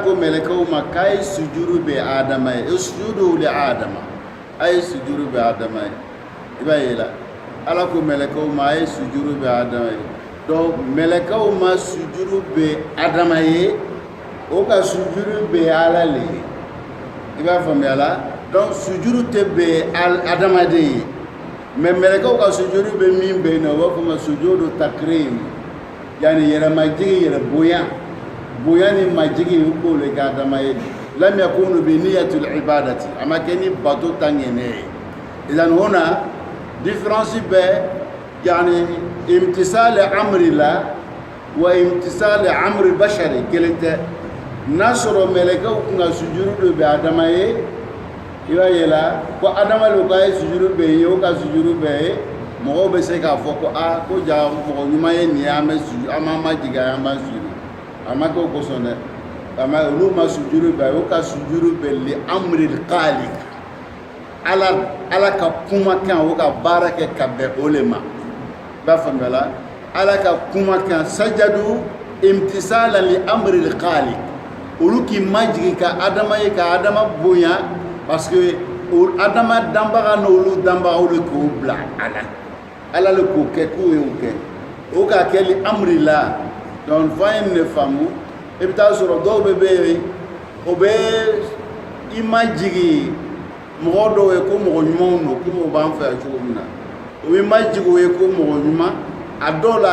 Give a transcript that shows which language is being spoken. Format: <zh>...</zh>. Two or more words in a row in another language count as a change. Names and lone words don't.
<bm>ko mɛlɛkɛw ma k'a ye sujuru bɛ adama ye</bm> <ar>usjudu li adama</ar> <bm>a ye sujuru bɛ adama ye i b'a ye la ala ko mɛlɛkɛw ma a ye sujuru bɛ adama ye donc mɛlɛkɛw ma sujuru bɛ adama ye o ka sujuru bɛ ala le ye i b'a faamuya la donc sujuru tɛ bɛ adamaden ye mais mɛlɛkɛw ka sujuru bɛ min bɛ yen nɔ o b'a fɔ ma</bm> <ar>sujudu takrim</ar> <bm>yani yɛrɛmajigi yɛrɛ bonya ni majigi u k'o le kɛ adama ye</bm> <ar>lam yakunu bi niyatil ibadati</ar> <bm>a ma kɛ ni bato ta ŋɛnɛ ye</bm> <ar>idan huna</ar> <bm>différence bɛ yani</bm> <ar>imtisal amri la wa imtisal amri bashari</ar> <bm>kelen tɛ n'a sɔrɔ mɛlɛkɛw kun ka sujuru dɔ bɛ adama ye i b'a ye la ko adama le k'a ye sujuru bɛ ye o ka sujuru bɛ ye mɔgɔw bɛ se k'a fɔ ko ko ja mɔgɔ ɲuman ye nin ye an b'an majigin an b'an sujuru a ma kɛ o kosɔn dɛ olu ma sujuru bɛ o ka sujuru bɛ</bm> <ar>li amril khaliq</ar> <bm>ala ka kumakan o ka baara kɛ ka bɛn o le ma i b'a faamuya la ala ka kumakan</bm> <ar>sajadu imtisalan li amril khaliq</ar> <bm>olu k'i majigin ka adama ye ka adama bonya parce que adama danbaga n'olu danbagaw le k'o bila ala le k'o kɛ k'o ye o kɛ o ka kɛ</bm> <ar>li amri</ar> <bm>la donc fa ye ne faamu i bɛ taa sɔrɔ dɔw bɛ yen o bɛ i majigin mɔgɔ dɔw ye ko mɔgɔ ɲumanw don komi o b'an fɛ yan cogo min na o bɛ majigin o ye ko mɔgɔ ɲuman a dɔw la</bm>